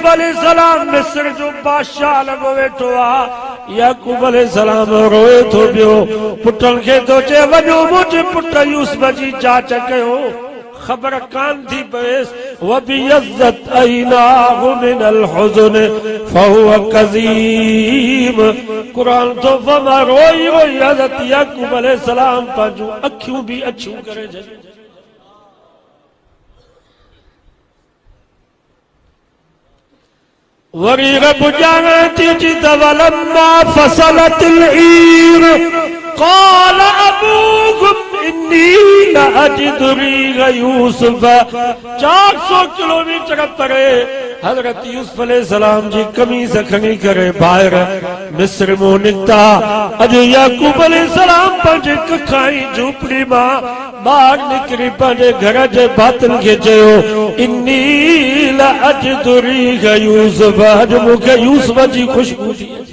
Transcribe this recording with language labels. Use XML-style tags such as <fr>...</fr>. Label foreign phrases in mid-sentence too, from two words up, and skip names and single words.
<sd>अलैहिस्सलाम मिस्र जो बादशाह लॻो वेठो आहे याकूब अलैहिस्सलाम रोए थो पियो पुटनि खे थो चए वञो मुंहिंजे पुट यूसुफ जी जांच कयो ख़बर कान थी पवेसि</sd> <ar>وابيضت عيناه من الحزن فهو كظيم</ar> <sd>क़ुरान तो फमा रोई रोई हज़रत याकूब अलैहिस्सलाम पंहिंजूं अखियूं बि अछियूं करे छॾियूं वरी रब ॼाणे थी त</sd> <ar>ولما فصلت العير قال أبوهم إني لأجد ريح</ar> <sd>यूसुफ 400 किलोमीटर परे हज़रत यूसुफ अलैहिस्सलाम जी कमीज़ खणी करे ॿाहिर मिस्र मां निकिता अॼु याकूब अलैहिस्सलाम पंहिंजे कखाई झूपड़ी मां ॿाहिरि निकिरी पंहिंजे घर जे भातियुनि खे चयो</sd> <ar>إني لأجد ريح يوسف</ar> <sd>अॼु मूंखे यूसुफ जी ख़ुशबू थी</sd>